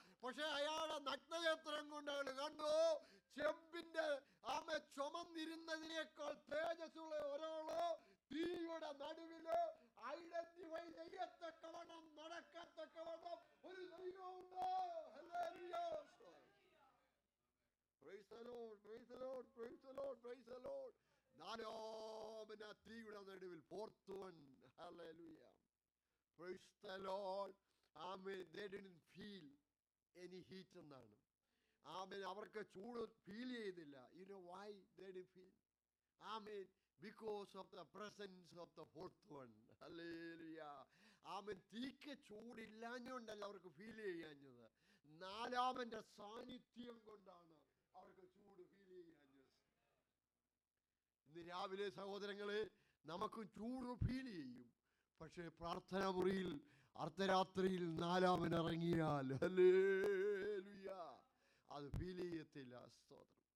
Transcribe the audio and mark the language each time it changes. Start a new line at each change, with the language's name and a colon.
Malayalam: പക്ഷെ അയാളെ നഗ്നനേത്രം കൊണ്ട് അയാൾ കണ്ടു, ചെമ്പിന്റെ ആമെ ചുമന്നിരുന്നതിനേക്കാൾ തേജസ്സുള്ള ഒരാള് തീയുടെ നടുവില് ഐഡന്റിഫൈ ചെയ്യത്തക്കവണ്ണം നടക്കത്തക്കവണ്ണം ഒരു ദൈവമുണ്ട്. Hallelujah.
English: Praise the lord, praise the lord, praise the lord, praise the lord.
Malayalam: നാലാമന തീയുടെ നടുവിൽ
English: 4th one. Hallelujah. Praise the lord. ആമേൻ. They didn't feel any heat എന്നാണ്. ആമേൻ.
Malayalam: അവർക്ക് ചൂട് ഫീൽ ചെയ്തില്ല.
English: You know why they didn't feel? ആമേൻ. Because of the presence of the 4th one. Hallelujah. ആമേൻ.
Malayalam: തീക്ക് ചൂടില്ലാഞ്ഞുകൊണ്ടല്ല അവർക്ക് feel ചെയ്യാഞ്ഞത്, നാലാമന്റെ സാന്നിധ്യം കൊണ്ടാണ് അവർക്ക് ചൂട് ഫീൽ ചെയ്യാഞ്ഞത്. ഇന്ന് രാവിലെ സഹോദരങ്ങളെ നമുക്ക് ചൂട് ഫീൽ ചെയ്യും, പക്ഷേ പ്രാർത്ഥനാ മുറിയിൽ അർദ്ധരാത്രിയിൽ നാലാമൻ ഇറങ്ങിയാൽ ഹല്ലേലൂയ അത് ഫീൽ ചെയ്യത്തില്ല. സ്തോത്രം.